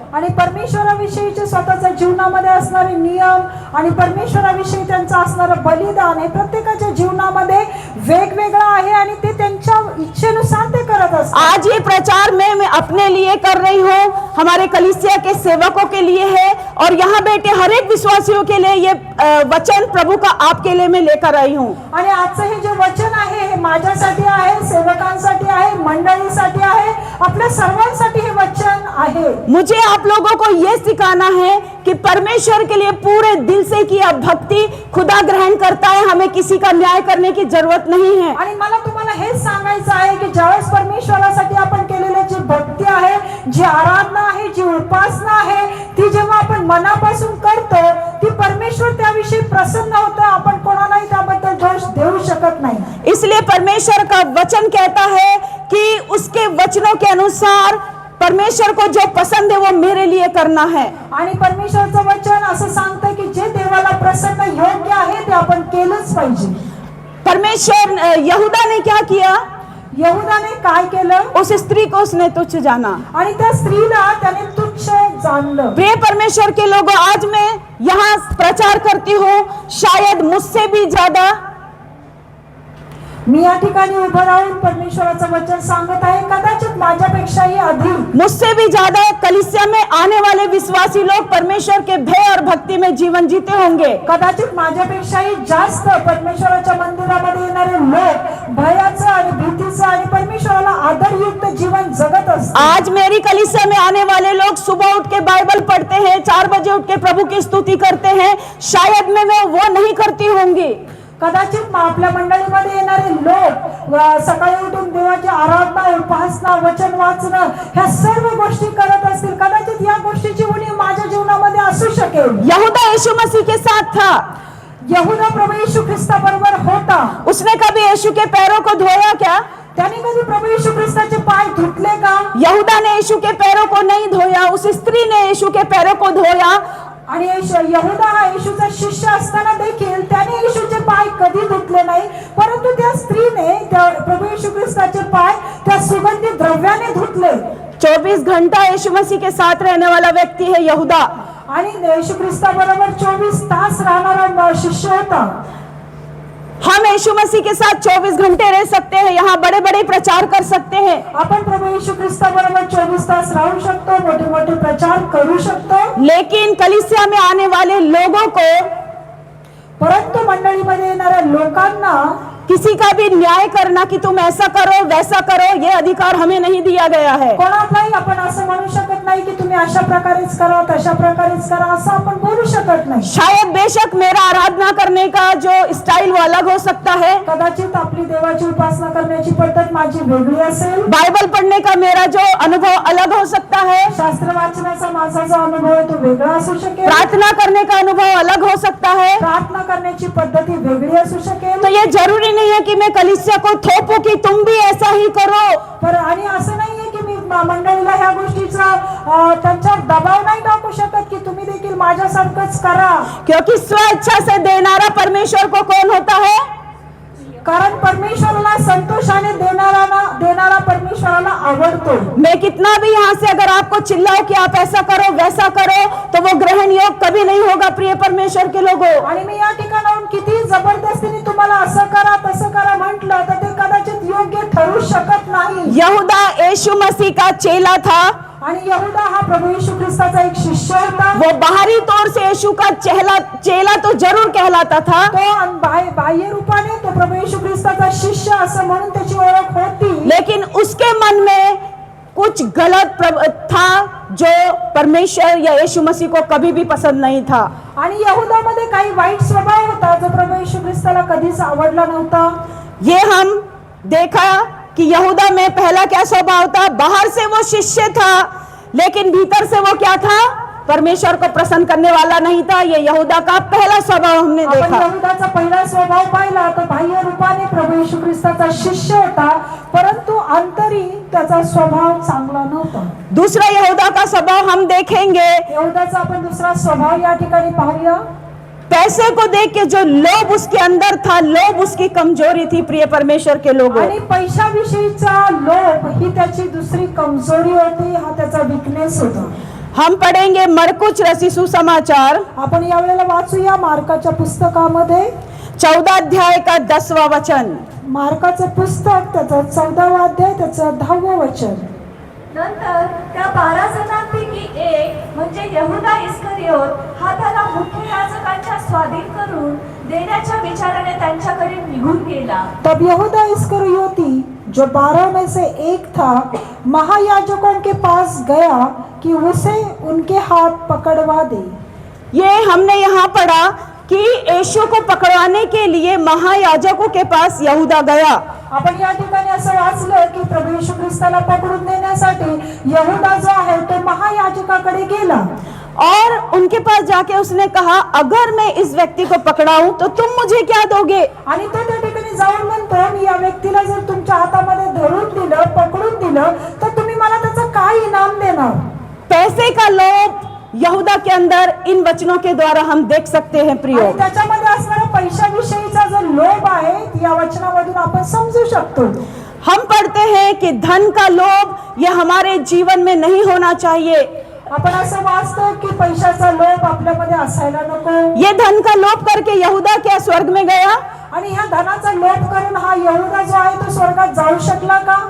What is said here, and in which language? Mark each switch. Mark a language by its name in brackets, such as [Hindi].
[Marathi] आणि परमेश्वराविषयीचे स्वतःच्या जीवनामध्ये असणारे नियम आणि परमेश्वराविषयी त्यांचं असणारं बलिदान हे प्रत्येकाच्या जीवनामध्ये वेगवेगळं आहे आणि ते त्यांच्या इच्छेनुसार ते करत असतात. [Hindi] आज ये प्रचार मैं अपने लिए कर रही हूँ, हमारे कलीसिया के सेवकों के लिए है और यहाँ बैठे हर एक विश्वासियों के लिए ये वचन प्रभु का आपके लिए मैं लेकर आई हूँ. [Marathi] आणि आजचं हे जे वचन आहे हे माझ्यासाठी आहे, सेवकांसाठी आहे, मंडळीसाठी आहे, आपल्या सर्वांसाठी हे वचन आहे. [Hindi] मुझे आप लोगों को ये सिखाना है कि परमेश्वर के लिए पूरे दिल से किया भक्ति खुदा ग्रहण करता है. हमें किसी का न्याय करने की जरूरत नहीं है. [Marathi] आणि मला तुम्हाला हेच सांगायचं आहे की ज्यावेळेस परमेश्वरासाठी आपण केलेली जी भक्ती आहे, जी आराधना आहे, जी उपासना आहे, ती जेव्हा आपण मनापासून करतो ती परमेश्वर त्याविषयी प्रसन्न होतं. आपण कोणालाही त्याबद्दल दोष देऊ शकत नाही. [Hindi] इसलिए परमेश्वर का वचन कहता है कि उसके वचनों के अनुसार परमेश्वर को जो पसंद है वो मेरे लिए करना है. [Marathi] आणि परमेश्वरचं वचन असं सांगतं की जे देवाला प्रसन्न योग्य आहे ते आपण केलंच पाहिजे. [Hindi] परमेश्वर यहूदा ने क्या किया? [Marathi] यहूदाने काय केलं? [Hindi] उस स्त्री को उसने तुच्छ जाना. [Marathi] आणि त्या स्त्रीला त्याने तुच्छ जाणलं. [Hindi] प्रिय परमेश्वर के लोगों, आज मैं यहाँ प्रचार करती हूँ, शायद मुझसे भी ज्यादा [Marathi] मी या ठिकाणी उभं राहून परमेश्वराचं वचन सांगत आहे. कदाचित माझ्यापेक्षाही अधिक, [Hindi] मुझसे भी ज्यादा कलीसिया में आने वाले विश्वासी लोग परमेश्वर के भय और भक्ति में जीवन जीते होंगे. [Marathi] कदाचित माझ्यापेक्षाही जास्त परमेश्वराच्या मंदिरामध्ये येणारे लोक भयाचं आणि भीतीचं आणि परमेश्वराला आदरयुक्त जीवन जगत असतात. [Hindi] आज मेरी कलीसिया में आने वाले लोग सुबह उठ के बाइबल पढ़ते हैं, 4 बजे उठ के प्रभु की स्तुति करते हैं. शायद मैं वो नहीं करती होंगी. [Marathi] कदाचित आपल्या मंडळीमध्ये येणारे लोक सकाळी उठून देवाची आराधना, उपासना, वचन वाचणं ह्या सर्व गोष्टी करत असतील. कदाचित या गोष्टीची उणीव माझ्या जीवनामध्ये असू शकेल. [Hindi] यहूदा यीशु मसीह के साथ था. [Marathi] यहूदा प्रभू येशू ख्रिस्ताबरोबर होता. [Hindi] उसने कभी यीशु के पैरों को धोया क्या? [Marathi] त्याने कधी प्रभू येशू ख्रिस्ताचे पाय धुतले का? [Hindi] यहूदा ने यीशु के पैरों को नहीं धोया, उस स्त्री ने यीशु के पैरों को धोया. [Marathi] आणि यहूदा हा येशूचा शिष्य असताना देखील त्याने येशूचे पाय कधी धुतले नाही, परंतु त्या स्त्रीने त्या प्रभू येशू ख्रिस्ताचे पाय त्या सुगंधी द्रव्याने धुतले. [Hindi] 24 घंटा यीशु मसीह के साथ रहने वाला व्यक्ति है यहूदा. [Marathi] आणि येशू ख्रिस्ताबरोबर 24 तास राहणारा शिष्य होता. [Hindi] हम यीशु मसीह के साथ 24 घंटे रह सकते हैं, यहाँ बड़े बड़े प्रचार कर सकते हैं, [Marathi] आपण प्रभू येशू ख्रिस्ताबरोबर 24 तास राहू शकतो, मोठे मोठे प्रचार करू शकतो. [Hindi] लेकिन कलीसिया में आने वाले लोगों को, [Marathi] परंतु मंडळीमध्ये येणाऱ्या लोकांना [Hindi] किसी का भी न्याय करना कि तुम ऐसा करो वैसा करो, ये अधिकार हमें नहीं दिया गया है. [Marathi] कोणालाही आपण असं म्हणू शकत नाही की तुम्ही अशा प्रकारेच करा, तशा प्रकारेच करा, असं आपण बोलू शकत नाही. [Hindi] शायद बेशक मेरा आराधना करने का जो स्टाइल वो अलग हो सकता है, [Marathi] कदाचित आपली देवाची उपासना करण्याची पद्धत माझी वेगळी असेल, [Hindi] बाइबल पढ़ने का मेरा जो अनुभव अलग हो सकता है, [Marathi] शास्त्र वाचनाचा माझा जो अनुभव आहे तो वेगळा असू शकेल, [Hindi] प्रार्थना करने का अनुभव अलग हो सकता है. [Marathi] प्रार्थना करण्याची पद्धती वेगळी असू शकेल. [Hindi] तो ये जरूरी नहीं है कि मैं कलीसिया को थोपू कि तुम भी ऐसा ही करो. [Marathi] पर आणि असं नाहीये की मी मंडळीला ह्या गोष्टीचा त्यांच्यावर दबाव नाही टाकू शकत की तुम्ही देखील माझ्यासारखंच करा. [Hindi] क्योंकि स्वेच्छा से देनारा परमेश्वर को कौन होता है? [Marathi] कारण परमेश्वराला संतोषाने देणारा परमेश्वराला आवडतो. [Hindi] मैं कितना भी यहाँ से अगर आपको चिल्लाओ कि आप ऐसा करो वैसा करो, तो वो ग्रहण योग कभी नहीं होगा. प्रिय परमेश्वर के लोगों, [Marathi] आणि मी या ठिकाणाहून किती जबरदस्तीने तुम्हाला असं करा तसं करा म्हटलं तर ते कदाचित योग्य ठरू शकत नाही. [Hindi] यहूदा यीशु मसीह का चेला था. [Marathi] आणि यहूदा हा प्रभू येशू ख्रिस्ताचा एक शिष्य होता. [Hindi] वो बाहरी तौर से यीशु का चेला तो जरूर कहलाता था, [Marathi] तो बाह्य रूपाने तो प्रभु येशू ख्रिस्ताचा शिष्य असं म्हणून त्याची ओळख होती. [Hindi] लेकिन उसके मन में कुछ गलत था जो परमेश्वर या यीशु मसीह को कभी भी पसंद नहीं था. [Marathi] आणि यहूदामध्ये काही वाईट स्वभाव होता जो प्रभू येशू ख्रिस्ताला कधीच आवडला नव्हता. [Hindi] ये हम देखा कि यहूदा में पहला क्या स्वभाव था. बाहर से वो शिष्य था, लेकिन भीतर से वो क्या था? परमेश्वर को प्रसन्न करने वाला नहीं था. ये यहूदा का पहला स्वभाव हमने [Marathi] आपण [Hindi] देखा. [Marathi] यहूदाचा पहिला स्वभाव पाहिला तर बाह्य रूपाने प्रभू येशू ख्रिस्ताचा शिष्य होता, परंतु अंतरी त्याचा स्वभाव चांगला नव्हता. [Hindi] दूसरा यहूदा का स्वभाव हम देखेंगे. [Marathi] यहूदाचा आपण दुसरा स्वभाव या ठिकाणी पाहूया. [Hindi] पैसे को देख के जो लोभ उसके अंदर था, लोभ उसकी कमजोरी थी. प्रिय परमेश्वर के लोगों, [Marathi] आणि पैशाविषयीचा लोभ ही त्याची दुसरी कमजोरी होती, हा त्याचा वीकनेस होता. [Hindi] हम पढ़ेंगे मरकुच रसी सुसमाचार, [Marathi] आपण यावेळेला वाचूया मार्काच्या पुस्तकामध्ये [Hindi] 14 अध्याय का 10वां वचन. [Marathi] मार्काचं पुस्तक त्याचा 14वा अध्याय त्याचं 10वं वचन. नंतर त्या 12 जणांपैकी एक म्हणजे यहूदा इस्करियोत हा त्याला मुख्य याजकांच्या स्वाधीन करून देण्याच्या विचाराने त्यांच्याकडे निघून गेला. [Hindi] तब यहूदा इस्करियोती जो 12 में से एक था महायाजकों के पास गया कि उसे उनके हाथ पकड़वा दे. ये हमने यहाँ पढ़ा कि यीशु को पकड़वाने के लिए महायाजकों के पास यहूदा गया. [Marathi] आपण या ठिकाणी असं वाचलं की प्रभू येशू ख्रिस्ताला पकडून देण्यासाठी यहूदा जो आहे तो महायाजकाकडे गेला. [Hindi] और उनके पास जाके उसने कहा, अगर मैं इस व्यक्ति को पकड़ाऊं तो तुम मुझे क्या दोगे? [Marathi] आणि तो त्या ठिकाणी जाऊन म्हणतो, मी या व्यक्तीला जर तुमच्या हातामध्ये धरून दिलं, पकडून दिलं, तर तुम्ही मला त्याचं काय इनाम देणार? [Hindi] पैसे का लोभ यहूदा के अंदर इन वचनों के द्वारा हम देख सकते हैं. प्रियो, [Marathi] आणि त्याच्यामध्ये असणारा पैशाविषयीचा जो लोभ आहे या वचनामधून आपण समजू शकतो. [Hindi] हम पढ़ते हैं कि धन का लोभ ये हमारे जीवन में नहीं होना चाहिए. [Marathi] आपण असं वाचतो की पैशाचा लोभ आपल्यामध्ये असायला नको. [Hindi] ये धन का लोभ करके यहूदा क्या स्वर्ग में गया? [Marathi] आणि ह्या धनाचा लोभ करून हा यहूदा जो आहे तो स्वर्गात जाऊ शकला का?